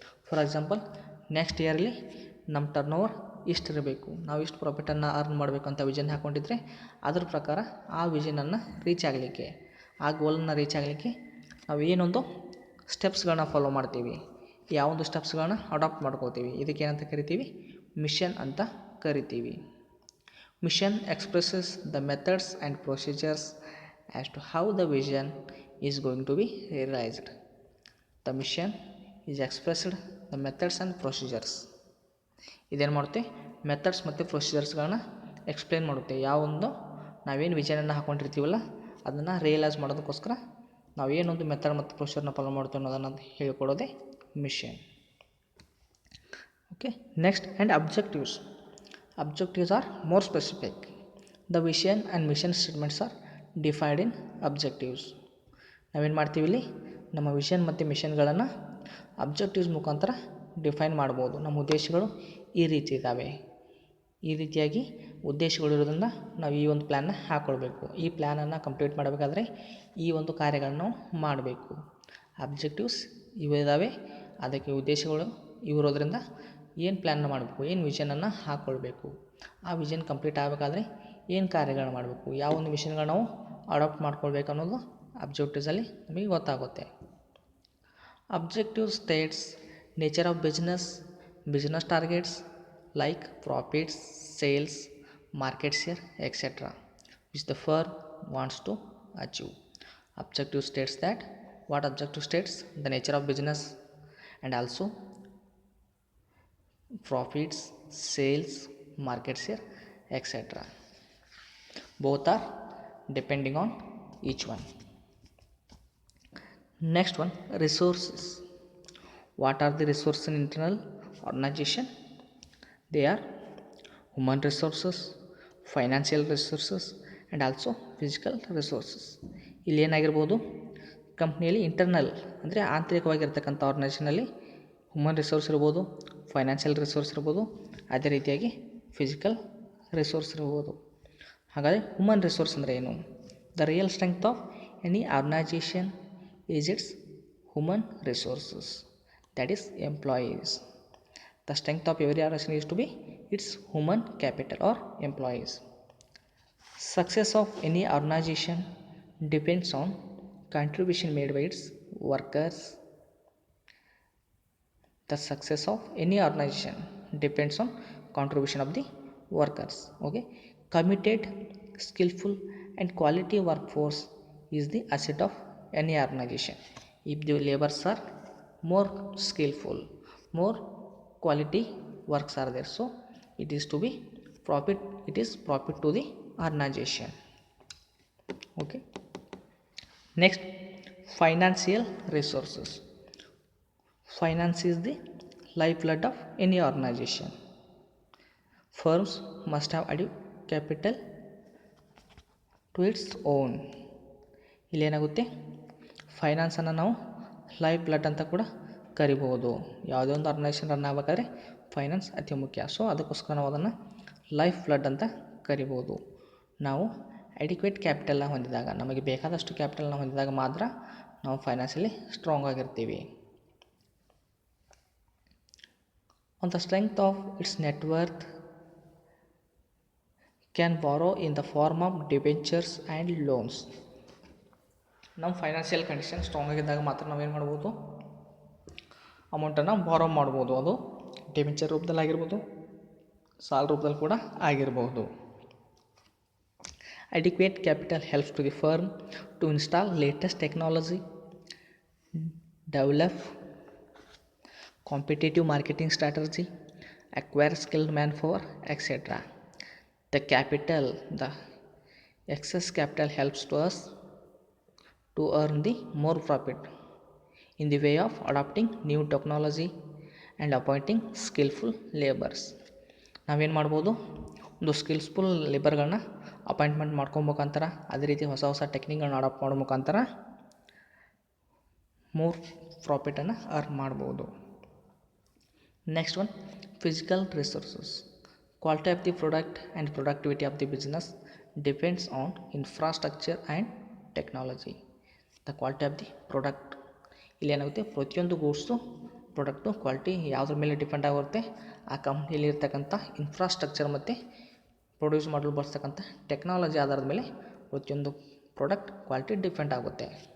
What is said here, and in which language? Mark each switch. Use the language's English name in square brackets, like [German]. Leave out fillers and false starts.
[Kannada] For example, next yearly ನಮ್ಮ turn over ಇಷ್ಟಿರಬೇಕು, ನಾವು ಇಷ್ಟು ಪ್ರಾಫಿಟನ್ನು ಅರ್ನ್ ಮಾಡಬೇಕು ಅಂತ ವಿಷನ್ ಹಾಕ್ಕೊಂಡಿದ್ರೆ ಅದ್ರ ಪ್ರಕಾರ ಆ ವಿಷನನ್ನು ರೀಚ್ ಆಗಲಿಕ್ಕೆ, ಆ ಗೋಲನ್ನು ರೀಚ್ ಆಗಲಿಕ್ಕೆ ನಾವು ಏನೊಂದು ಸ್ಟೆಪ್ಸ್ಗಳನ್ನ ಫಾಲೋ ಮಾಡ್ತೀವಿ, ಯಾವೊಂದು ಸ್ಟೆಪ್ಸ್ಗಳನ್ನ ಅಡಾಪ್ಟ್ ಮಾಡ್ಕೋತೀವಿ, ಇದಕ್ಕೇನಂತ ಕರಿತೀವಿ, ಮಿಷನ್ ಅಂತ ಕರಿತೀವಿ. [English] Mission expresses the methods and procedures as to how the vision is going to be realized. The mission is expressed the methods and procedures. [Kannada] ಇದೇನು ಮಾಡುತ್ತೆ, ಮೆಥಡ್ಸ್ ಮತ್ತು ಪ್ರೊಸೀಜರ್ಸ್ಗಳನ್ನ ಎಕ್ಸ್ಪ್ಲೇನ್ ಮಾಡುತ್ತೆ. ಯಾವೊಂದು ನಾವೇನು ವಿಷನನ್ನು ಹಾಕ್ಕೊಂಡಿರ್ತೀವಲ್ಲ ಅದನ್ನು ರಿಯಲೈಸ್ ಮಾಡೋದಕ್ಕೋಸ್ಕರ ನಾವೇನೊಂದು ಮೆಥಡ್ ಮತ್ತು ಪ್ರೊಸೀಜರ್ನ ಫಾಲೋ ಮಾಡ್ತೀವಿ ಅನ್ನೋದನ್ನು ಹೇಳ್ಕೊಡೋದೇ mission. [English] Okay, next, and objectives. Objectives are more specific. The vision and mission statements are defined in objectives. [Kannada] ನಾವೇನು ಮಾಡ್ತೀವಿ, ಇಲ್ಲಿ ನಮ್ಮ ವಿಷನ್ ಮತ್ತು ಮಿಷನ್ಗಳನ್ನು ಅಬ್ಜೆಕ್ಟಿವ್ಸ್ ಮುಖಾಂತರ ಡಿಫೈನ್ ಮಾಡ್ಬೋದು. ನಮ್ಮ ಉದ್ದೇಶಗಳು ಈ ರೀತಿ ಇದ್ದಾವೆ, ಈ ರೀತಿಯಾಗಿ ಉದ್ದೇಶಗಳು ಇರೋದ್ರಿಂದ ನಾವು ಈ ಒಂದು ಪ್ಲ್ಯಾನ್ನ ಹಾಕ್ಕೊಳ್ಬೇಕು, ಈ ಪ್ಲ್ಯಾನನ್ನು ಕಂಪ್ಲೀಟ್ ಮಾಡಬೇಕಾದ್ರೆ ಈ ಒಂದು ಕಾರ್ಯಗಳನ್ನು ಮಾಡಬೇಕು. ಅಬ್ಜೆಕ್ಟಿವ್ಸ್ ಇದಾವೆ, ಅದಕ್ಕೆ ಉದ್ದೇಶಗಳು ಇರೋದ್ರಿಂದ ಏನು ಪ್ಲ್ಯಾನ್ನ ಮಾಡಬೇಕು, ಏನು ವಿಷನನ್ನು ಹಾಕ್ಕೊಳ್ಬೇಕು, ಆ ವಿಷನ್ ಕಂಪ್ಲೀಟ್ ಆಗಬೇಕಾದ್ರೆ ಏನು ಕಾರ್ಯಗಳು ಮಾಡಬೇಕು, ಯಾವ ಒಂದು ವಿಷನ್ಗಳು ನಾವು ಅಡಾಪ್ಟ್ ಮಾಡ್ಕೊಳ್ಬೇಕು ಅನ್ನೋದು ಅಬ್ಜೆಕ್ಟಿವ್ಸಲ್ಲಿ ನಮಗೆ ಗೊತ್ತಾಗುತ್ತೆ. [English] Objective states nature of business targets like profits, sales, market share etcetera which the firm wants to achieve. Objective states that what objective states the nature of business and also profits, sales, market share, etc. Both are depending on each one. Next one, resources. What are the resources in internal organization? They are human resources, financial resources and also physical resources. [Kannada] ಇಲ್ಲಿ ಏನಾಗಿರ್ಬೋದು, ಕಂಪ್ನಿಯಲ್ಲಿ internal ಅಂದರೆ ಆಂತರಿಕವಾಗಿರ್ತಕ್ಕಂಥ ಆರ್ಗನೈಸೇಷನಲ್ಲಿ human resource ಇರ್ಬೋದು, financial resource ಇರ್ಬೋದು, ಅದೇ ರೀತಿಯಾಗಿ physical resource ಇರ್ಬೋದು. ಹಾಗಾದರೆ human resource ಅಂದರೆ ಏನು? [English] The real strength of any organization is its human resources, that is employees. The strength of every organization is to be its human capital or employees. Success of any organization depends on contribution made by its workers. The success of any organization depends on contribution of the workers. Okay, committed, skillful and quality workforce is the asset of any organization. If the laborers are more skillful, more quality works are there, so it is to be profit, it is profit to the organization. Okay, next, financial resources. Finance is the lifeblood of any organization. Firms must have adequate capital to its own. [Kannada] ಇಲ್ಲೇನಾಗುತ್ತೆ, ಫೈನಾನ್ಸನ್ನು ನಾವು life blood ಅಂತ ಕೂಡ ಕರಿಬೋದು. ಯಾವುದೇ ಒಂದು organisation run ಆಗಬೇಕಾದ್ರೆ finance ಅತಿ ಮುಖ್ಯ. So ಅದಕ್ಕೋಸ್ಕರ ನಾವು ಅದನ್ನು ಲೈಫ್ ಬ್ಲಡ್ ಅಂತ ಕರಿಬೋದು. ನಾವು ಅಡಿಕ್ವೇಟ್ ಕ್ಯಾಪಿಟಲ್ನ ಹೊಂದಿದಾಗ, ನಮಗೆ ಬೇಕಾದಷ್ಟು ಕ್ಯಾಪಿಟಲ್ನ ಹೊಂದಿದಾಗ ಮಾತ್ರ ನಾವು ಫೈನಾನ್ಷಿಯಲಿ ಸ್ಟ್ರಾಂಗ್ ಆಗಿರ್ತೀವಿ. [English] On the strength of its net worth, can borrow in the form of debentures and loans. [Kannada] ನಮ್ಮ ಫೈನಾನ್ಷಿಯಲ್ ಕಂಡೀಷನ್ ಸ್ಟ್ರಾಂಗ್ ಆಗಿದ್ದಾಗ ಮಾತ್ರ ನಾವೇನು ಮಾಡ್ಬೋದು, ಅಮೌಂಟನ್ನು ಬಾರೋ ಮಾಡ್ಬೋದು. ಅದು ಡೆಬೆಂಚರ್ ರೂಪದಲ್ಲಿ ಆಗಿರ್ಬೋದು, ಸಾಲ ರೂಪದಲ್ಲಿ ಕೂಡ ಆಗಿರ್ಬೋದು. [English] Adequate capital helps to the firm to install latest technology, develop competitive marketing strategy, acquire skilled manpower, etc. The excess capital helps to us to earn the more profit in the way of adopting new technology and appointing skillful laborers. [Kannada] ನಾವೇನು ಮಾಡ್ಬೋದು, ಒಂದು skilful ಲೇಬರ್ಗಳನ್ನ appointment ಮಾಡ್ಕೊಬೇಕಂತಾರ, ಅದೇ ರೀತಿ ಹೊಸ ಹೊಸ ಟೆಕ್ನಿಕ್ಗಳನ್ನ adapt ಮಾಡೋ ಮುಖಾಂತರ more ಪ್ರಾಫಿಟನ್ನು earn ಮಾಡ್ಬೋದು. [English] Next one, physical resources. Quality of the product and productivity of the business depends on infrastructure and technology. The quality of the product, [Kannada] ಇಲ್ಲಿ ಏನಾಗುತ್ತೆ, ಪ್ರತಿಯೊಂದು ಗೂಡ್ಸು ಪ್ರಾಡಕ್ಟು ಕ್ವಾಲಿಟಿ ಯಾವುದ್ರ ಮೇಲೆ ಡಿಪೆಂಡ್ ಆಗಿರುತ್ತೆ, ಆ ಕಂಪ್ನಿಯಲ್ಲಿ ಇರ್ತಕ್ಕಂಥ ಇನ್ಫ್ರಾಸ್ಟ್ರಕ್ಚರ್ ಮತ್ತು ಪ್ರೊಡ್ಯೂಸ್ ಮಾಡಲು ಬಳಸ್ತಕ್ಕಂಥ ಟೆಕ್ನಾಲಜಿ ಆಧಾರದ ಮೇಲೆ ಪ್ರತಿಯೊಂದು ಪ್ರಾಡಕ್ಟ್ ಕ್ವಾಲಿಟಿ ಡಿಪೆಂಡ್ ಆಗುತ್ತೆ.